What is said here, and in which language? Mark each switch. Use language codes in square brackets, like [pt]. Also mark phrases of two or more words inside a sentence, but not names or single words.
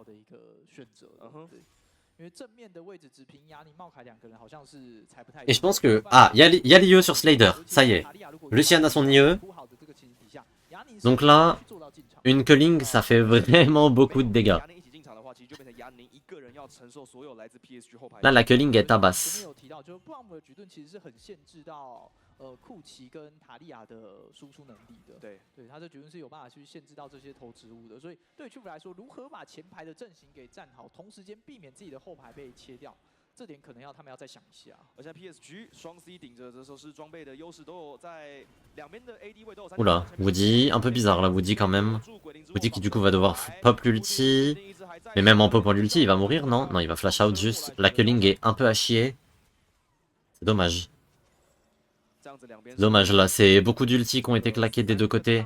[fr] Et je pense que... Ah, il y a l'IE sur Slider, ça y est. Lucian a son IE. Donc là, une culling, ça fait vraiment beaucoup de dégâts. Là, la culling est tabasse. [zh] 库奇跟塔利亚的输出能力的，对，他这绝对是有办法去限制到这些投植物的，所以对 Chief 来说，如何把前排的阵型给站好，同时间避免自己的后排被切掉，这点可能他们要再想一下。而且 PSG 双 C 顶着，这时候是装备的优势都有在两边的 AD 位都有。 [fr] Oula, Woody, un peu bizarre là, Woody quand même. Woody qui du coup va devoir pop l'ulti. Mais même en popant l'ulti, il va mourir, non? Non, il va [en] flash out [fr] juste. La culling est un peu à chier. C'est dommage. Dommage là, c'est beaucoup d'ulti qui ont été claqués des deux côtés.